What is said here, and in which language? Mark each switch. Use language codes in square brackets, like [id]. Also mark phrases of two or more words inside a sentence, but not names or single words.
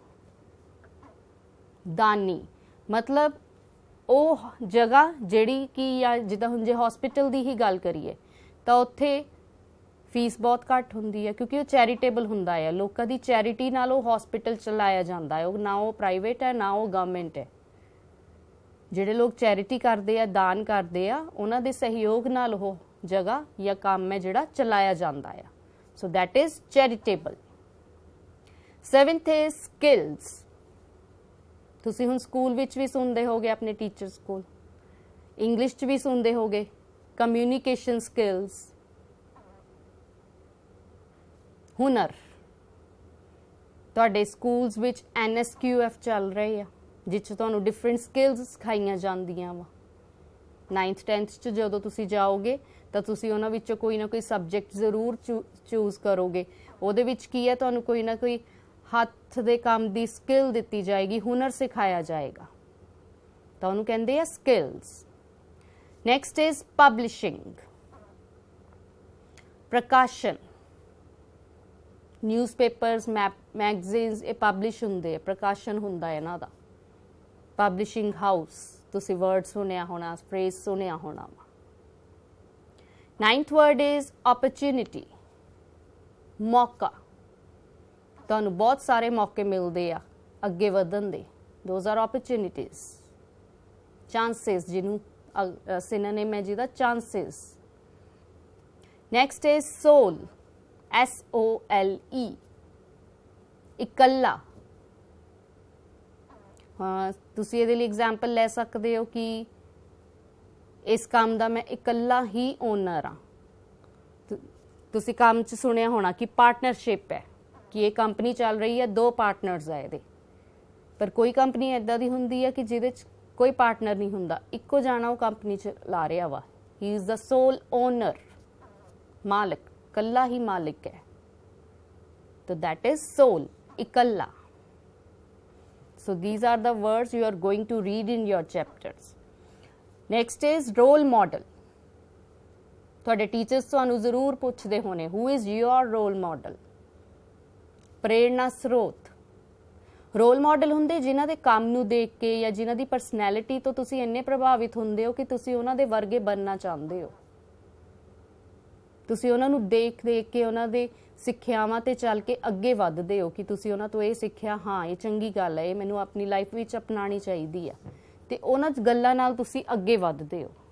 [pa] ਦਾਨੀ ਮਤਲਬ ਉਹ ਜਗ੍ਹਾ ਜਿਹੜੀ ਕਿ ਜਾਂ ਜਿੱਦਾਂ ਹੁਣ ਜੇ ਹਸਪੀਟਲ ਦੀ ਹੀ ਗੱਲ ਕਰੀਏ ਤਾਂ ਉੱਥੇ ਫੀਸ ਬਹੁਤ ਘੱਟ ਹੁੰਦੀ ਹੈ ਕਿਉਂਕਿ ਉਹ ਚੈਰੀਟੇਬਲ ਹੁੰਦਾ ਹੈ. ਲੋਕਾਂ ਦੀ ਚੈਰਿਟੀ ਨਾਲ ਉਹ ਹਸਪੀਟਲ ਚਲਾਇਆ ਜਾਂਦਾ ਹੈ. ਉਹ ਨਾ ਉਹ ਪ੍ਰਾਈਵੇਟ ਹੈ ਨਾ ਉਹ ਗਵਰਨਮੈਂਟ ਹੈ. ਜਿਹੜੇ ਲੋਕ ਚੈਰਿਟੀ ਕਰਦੇ ਆ, ਦਾਨ ਕਰਦੇ ਆ, ਉਹਨਾਂ ਦੇ ਸਹਿਯੋਗ ਨਾਲ ਉਹ ਜਗ੍ਹਾ ਜਾਂ ਕੰਮ ਹੈ ਜਿਹੜਾ ਚਲਾਇਆ ਜਾਂਦਾ ਆ. [en] So that is charitable. Seventh is skills. [pa] ਤੁਸੀਂ ਹੁਣ ਸਕੂਲ ਵਿੱਚ ਵੀ ਸੁਣਦੇ ਹੋਗੇ, ਆਪਣੇ ਟੀਚਰਸ ਕੋਲ ਇੰਗਲਿਸ਼ 'ਚ ਵੀ ਸੁਣਦੇ ਹੋਗੇ [en] communication skills. [pa] ਹੁਨਰ. ਤੁਹਾਡੇ ਸਕੂਲਸ ਵਿੱਚ NSQF ਚੱਲ ਰਹੇ ਆ ਜਿਸ 'ਚ ਤੁਹਾਨੂੰ [en] different skills [pa] ਸਿਖਾਈਆਂ ਜਾਂਦੀਆਂ ਵਾ. 9th 10th 'ਚ ਜਦੋਂ ਤੁਸੀਂ ਜਾਓਗੇ ਤਾਂ ਤੁਸੀਂ ਉਹਨਾਂ ਵਿੱਚੋਂ ਕੋਈ ਨਾ ਕੋਈ ਸਬਜੈਕਟ ਜ਼ਰੂਰ ਚੂਜ਼ ਕਰੋਗੇ. ਉਹਦੇ ਵਿੱਚ ਕੀ ਹੈ, ਤੁਹਾਨੂੰ ਕੋਈ ਨਾ ਕੋਈ ਹੱਥ ਦੇ ਕੰਮ ਦੀ ਸਕਿੱਲ ਦਿੱਤੀ ਜਾਏਗੀ, ਹੁਨਰ ਸਿਖਾਇਆ ਜਾਏਗਾ, ਤਾਂ ਉਹਨੂੰ ਕਹਿੰਦੇ ਆ ਸਕਿੱਲਸ. [en] Next is publishing. [pa] ਪ੍ਰਕਾਸ਼ਨ, [en] newspapers, magazines, [pa] ਇਹ ਪਬਲਿਸ਼ ਹੁੰਦੇ ਆ, ਪ੍ਰਕਾਸ਼ਨ ਹੁੰਦਾ ਹੈ ਇਹਨਾਂ ਦਾ। [en] publishing house, [pa] ਤੁਸੀਂ ਵਰਡ ਸੁਣਿਆ ਹੋਣਾ, ਫਰੇਜ਼ ਸੁਣਿਆ ਹੋਣਾ। [en] 9th word is opportunity, [pa] ਮੌਕਾ। ਤੁਹਾਨੂੰ ਬਹੁਤ ਸਾਰੇ ਮੌਕੇ ਮਿਲਦੇ ਆ ਅੱਗੇ ਵਧਣ ਦੇ, [en] those are opportunities। chances, [pa] ਜਿਹਨੂੰ synonym ਹੈ ਜਿਹਦਾ chances। [en] next is soul, SOLE, [pa] ਇਕੱਲਾ। ਤੁਸੀਂ ਇਹਦੇ ਲਈ ਐਗਜ਼ਾਮਪਲ ਲੈ ਸਕਦੇ ਹੋ ਕਿ ਇਸ ਕੰਮ ਦਾ ਮੈਂ ਇਕੱਲਾ ਹੀ ਓਨਰ ਹਾਂ। ਤੁਸੀਂ ਕੰਮ 'ਚ ਸੁਣਿਆ ਹੋਣਾ ਕਿ ਪਾਰਟਨਰਸ਼ਿਪ ਹੈ, ਕਿ ਇਹ ਕੰਪਨੀ ਚੱਲ ਰਹੀ ਹੈ, 2 ਪਾਰਟਨਰਸ ਆ ਇਹਦੇ। ਪਰ ਕੋਈ ਕੰਪਨੀ ਇੱਦਾਂ ਦੀ ਹੁੰਦੀ ਹੈ ਕਿ ਜਿਹਦੇ 'ਚ ਕੋਈ ਪਾਰਟਨਰ ਨਹੀਂ ਹੁੰਦਾ, ਇੱਕੋ ਜਾਣਾ ਉਹ ਕੰਪਨੀ 'ਚ ਲਾ ਰਿਹਾ ਵਾ। [en] he is the sole owner, [pa] ਮਾਲਕ, ਇਕੱਲਾ ਹੀ ਮਾਲਿਕ ਹੈ। ਤਾਂ [en] that is sole, [pa] ਇਕੱਲਾ। [en] So these are the words you are going to read in your chapters. Next is role model. [pa] ਤੁਹਾਡੇ ਟੀਚਰਸ ਤੁਹਾਨੂੰ ਜ਼ਰੂਰ ਪੁੱਛਦੇ ਹੋਣੇ, [en] who is your role model? [pa] ਪ੍ਰੇਰਣਾ ਸਰੋਤ। [en] role model [pa] ਹੁੰਦੇ ਜਿਨ੍ਹਾਂ ਦੇ ਕੰਮ ਨੂੰ ਦੇਖ ਕੇ ਜਾਂ ਜਿਨ੍ਹਾਂ ਦੀ ਪਰਸਨੈਲਿਟੀ ਤੋਂ ਤੁਸੀਂ ਇੰਨੇ ਪ੍ਰਭਾਵਿਤ ਹੁੰਦੇ ਹੋ ਕਿ ਤੁਸੀਂ ਉਹਨਾਂ ਦੇ ਵਰਗੇ ਬਣਨਾ ਚਾਹੁੰਦੇ ਹੋ। ਤੁਸੀਂ ਉਹਨਾਂ ਨੂੰ ਦੇਖ ਕੇ ਉਹਨਾਂ ਦੇ ਸਿੱਖਿਆਵਾਂ ਤੇ ਚੱਲ ਕੇ ਅੱਗੇ ਵੱਧਦੇ ਹੋ ਕਿ ਤੁਸੀਂ ਉਹਨਾਂ ਤੋਂ ਇਹ ਸਿੱਖਿਆ, ਹਾਂ ਇਹ ਚੰਗੀ ਗੱਲ ਹੈ, ਇਹ ਮੈਨੂੰ ਆਪਣੀ ਲਾਈਫ ਵਿੱਚ ਅਪਣਾਉਣੀ ਚਾਹੀਦੀ ਆ, ਤੇ ਉਹਨਾਂ ਗੱਲਾਂ ਨਾਲ ਤੁਸੀਂ ਅੱਗੇ ਵੱਧਦੇ ਹੋ।